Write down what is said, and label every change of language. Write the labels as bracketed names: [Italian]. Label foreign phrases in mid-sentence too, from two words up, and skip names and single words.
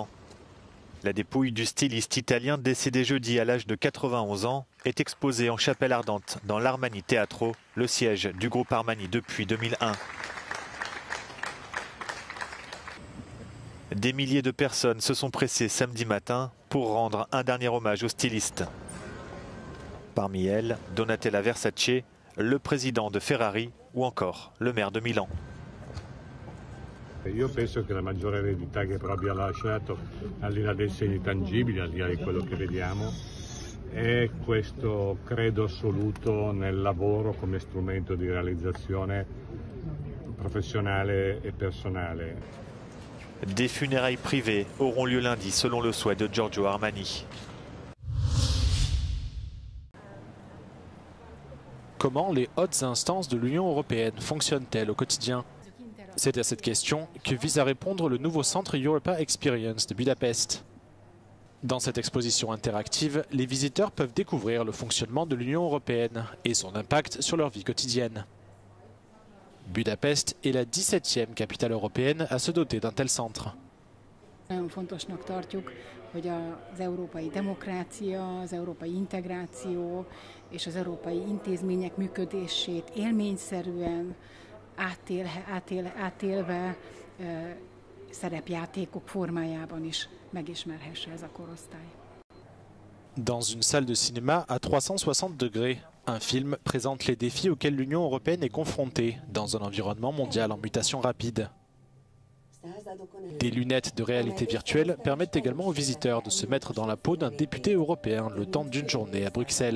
[French] La dépouille du styliste italien décédé jeudi à l'âge de 91 ans est exposée en chapelle ardente dans l'Armani Teatro, le siège du groupe Armani depuis 2001. Des milliers de personnes se sont pressées samedi matin pour rendre un dernier hommage au styliste. Parmi elles, Donatella Versace, le président de Ferrari ou encore le maire de Milan. [Italian] Io penso che la maggiore eredità che proprio ha lasciato, al di là dei segni tangibili, al di là di quello che vediamo, è questo credo assoluto nel lavoro come strumento di realizzazione professionale e personale. [French] Des funérailles privées auront lieu lundi selon le souhait de Giorgio Armani. Comment les hautes instances de l'Union européenne fonctionnent-elles au quotidien ? C'est à cette question que vise à répondre le nouveau centre Europa Experience de Budapest. Dans cette exposition interactive, les visiteurs peuvent découvrir le fonctionnement de l'Union européenne et son impact sur leur vie quotidienne. Budapest est la 17e capitale européenne à se doter d'un tel centre. [Hungarian] Nagyon fontosnak tartjuk, hogy az európai demokrácia, az európai integráció és az európai intézmények működését élményszerűen átélve szerepjátékok formájában is megismerhesse ez a korosztály. [French] Dans une salle de cinéma à 360 degrés, un film présente les défis auxquels l'Union européenne est confrontée dans un environnement mondial en mutation rapide. Des lunettes de réalité virtuelle permettent également aux visiteurs de se mettre dans la peau d'un député européen le temps d'une journée à Bruxelles.